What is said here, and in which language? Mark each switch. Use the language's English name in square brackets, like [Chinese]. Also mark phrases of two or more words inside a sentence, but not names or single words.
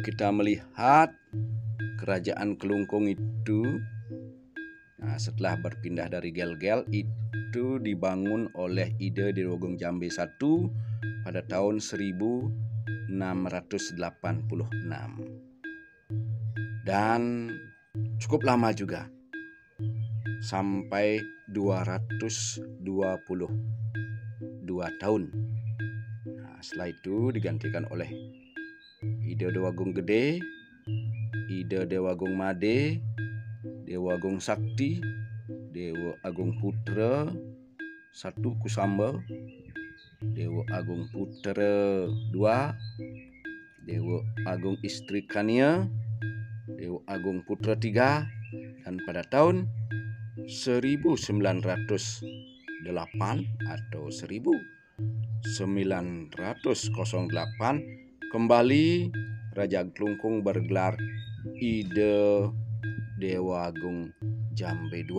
[Indonesian] kita melihat kerajaan Kelungkung itu, setelah berpindah dari Gel-Gel itu dibangun oleh Ida Dewagung Jambe I pada tahun 1686 dan cukup lama juga sampai 222 tahun. Nah, setelah itu digantikan oleh Ida Dewagung Gede, Ida Dewagung Made, Dewa Agung Sakti, Dewa Agung Putra 1 Kusamba, Dewa Agung Putra 2, Dewa Agung Istri Kania, Dewa Agung Putra 3, dan pada tahun 1908 atau 1908 kembali Raja Klungkung bergelar Ide Dewa Agung Jambe II.